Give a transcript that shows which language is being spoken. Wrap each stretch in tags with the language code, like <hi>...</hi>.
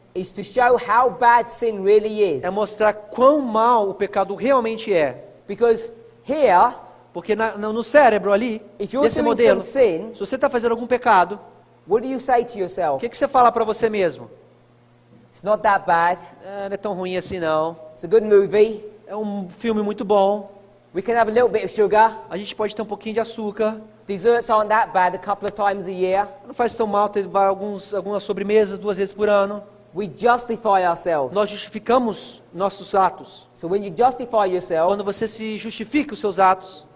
<en>is to show how bad sin really is.</en> <pt>é mostrar quão mal o pecado realmente é.</pt> <en>Because here,</en> <pt>Porque no cérebro ali,</pt> <en>if you're</en> <pt>nesse</pt> <en>doing</en> <pt>modelo,</pt> <en>some sin,</en> <pt>se você está fazendo algum pecado,</pt> <en>what do you say to</en> <pt>o</pt> <en>yourself?</en> <pt>que você fala para você mesmo?</pt> <en>It's not that bad.</en> <pt>Não é tão ruim assim não.</pt> <en>It's a good movie.</en> <pt>É um filme muito bom.</pt> <en>We can have a little bit of sugar.</en> <pt>A gente pode ter um pouquinho de açúcar.</pt> <en>Desserts aren't that bad a couple of times a year.</en> <pt>Não faz tão mal ter algumas sobremesas 2 vezes por ano.</pt> <en>We justify ourselves.</en> <pt>Nós justificamos nossos atos.</pt> <en>So when you justify yourself,</en> <pt>Quando você se justifica os seus atos,</pt>